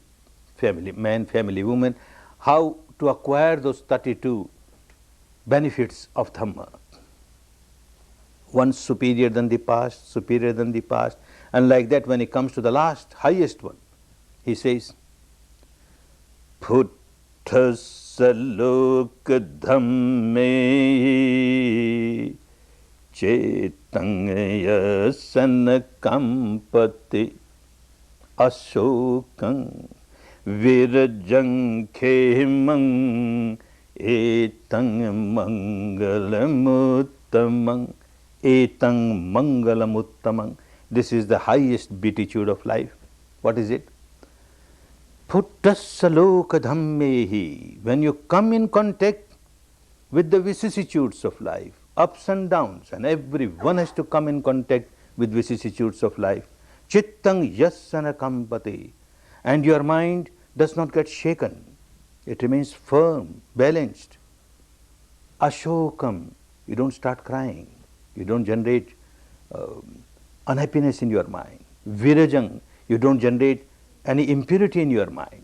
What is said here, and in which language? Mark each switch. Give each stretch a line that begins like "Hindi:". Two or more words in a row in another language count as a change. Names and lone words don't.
English: Family man, family woman. How to acquire those 32 benefits of Dhamma. One superior than the past, and like that when he comes to the last, highest one, he says,
Pali: Puttasalok dhamme chetangya sanakampati ashokang virajang khemang etang mangalamuttamang. Etang mangalamuttamang.
English: This is the highest beatitude of life. What is it?
Pali: Puttassaloka dhammehi.
English: When you come in contact with the vicissitudes of life, ups and downs, and everyone has to come in contact with vicissitudes of life.
Pali: Chittang yassana kampati.
English: And your mind does not get shaken. It remains firm, balanced. Ashokam. You don't start crying. You don't generate unhappiness in your mind. Virajang, you don't generate any impurity in your mind.